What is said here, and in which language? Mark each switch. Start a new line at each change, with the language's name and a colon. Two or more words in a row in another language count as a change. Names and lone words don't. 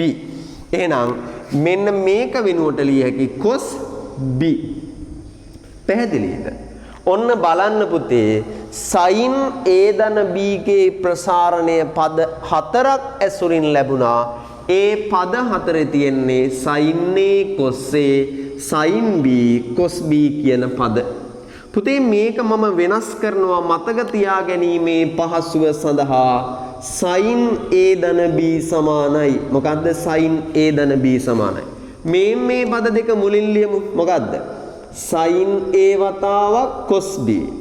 Sinhala: එහෙනම් මෙන්න මේක වෙනුවට ලිය හැකි
English: cos B.
Sinhala: පැහැදිලිද? ඔන්න බලන්න පුතේ
English: sin A
Sinhala: ධන B ගේ ප්‍රසාරණය පද හතරක් ඇසුරින් ලැබුණා. ඒ පද හතරේ තියෙන්නේ
English: sin A cos A, sin B cos B
Sinhala: කියන පද. පුතේ මේක මම වෙනස් කරනවා මතක තියාගැනීමේ පහසුව සඳහා.
English: sin A
Sinhala: ධන B සමානයි. මොකද්ද
English: sin A
Sinhala: ධන B සමානයි? මේ පද දෙක මුලින් ලියමු. මොකද්ද?
English: sin A
Sinhala: වතාවක්
English: cos B.